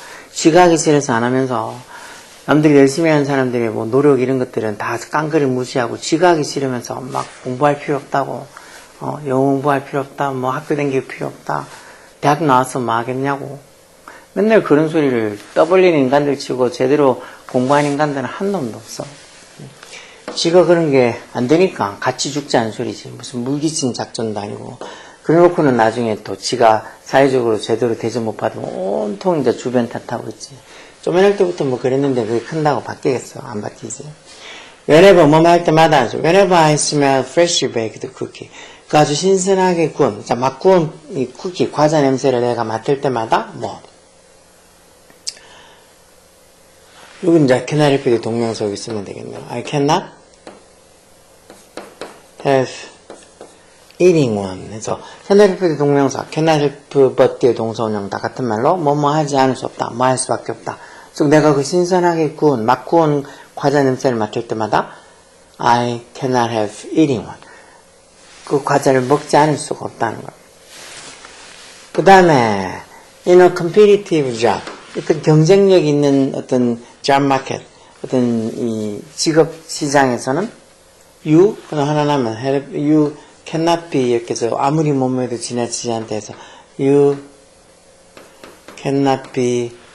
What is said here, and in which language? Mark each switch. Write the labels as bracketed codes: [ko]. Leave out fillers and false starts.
[ko] 지가 하기 싫어서 안 하면서 남들이 열심히 하는 사람들이 뭐 노력 이런 것들은 다 깡그리 무시하고 지가 하기 싫으면서 막 공부할 필요 없다고 영어 공부할 필요 없다 뭐 학교 다닐 필요 없다 대학 나와서 뭐 하겠냐고 맨날 그런 소리를 떠벌리는 인간들 치고 제대로 공부한 인간들은 한 놈도 없어. 지가 그런 게 안 되니까 같이 죽자는 소리지. 무슨 물귀신 작전도 아니고. 그래놓고는 나중에 또 지가 사회적으로 제대로 대접 못 받으면 온통 이제 주변 탓하고 있지. 쪼매날 때부터 뭐 그랬는데 그게 큰다고 바뀌겠어. 안 바뀌지. [en] Whenever [ko] 뭐뭐 할 때마다 [en] Whenever I smell freshly baked cookie. [ko] 그 아주 신선하게 구운, 자, 막 구운 이 쿠키, 과자 냄새를 내가 맡을 때마다 뭐 여기 이제 cannot help 동명사 여기 쓰면 되겠네요. [en] I cannot help eating one. [ko] 그래서 cannot help 동명사, cannot help but 뒤에 동사원형 다 같은 말로 뭐뭐 하지 않을 수 없다, 뭐 할 수밖에 없다. 즉 내가 그 신선하게 구운, 막 구운 과자 냄새를 맡을 때마다 [en] I cannot help eating one. [ko] 그 과자를 먹지 않을 수가 없다는 거. 그 다음에 [en] in a competitive job. [ko] 어떤 경쟁력 있는 어떤 job market, 어떤 이 직업 시장에서는 you 하나 나면 you cannot be 이렇게 해서 아무리 몸에도 지나치지 않다 해서 you cannot be